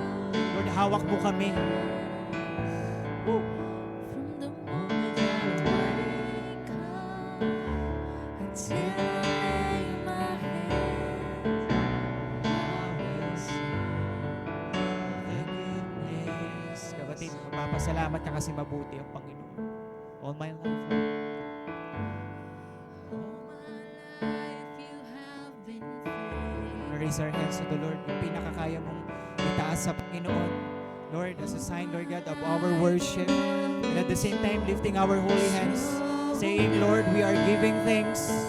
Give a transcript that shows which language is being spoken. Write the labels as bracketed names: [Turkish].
[Filipino] Lord, hawak mo kami. Woo. [English] From the moment that I come until I lay my head, I will sing The goodness. [Filipino] Kapatid, magpapasalamat ka kasi mabuti ang Panginoon. [English] All my life, Lord. all my life you have been faithful. Raise our hands to the Lord. [Filipino] Yung pinakakaya mong itaas sa Panginoon. [English] Lord, as a sign, Lord God, of our worship. And at the same time, lifting our holy hands. Saying, Lord, we are giving thanks.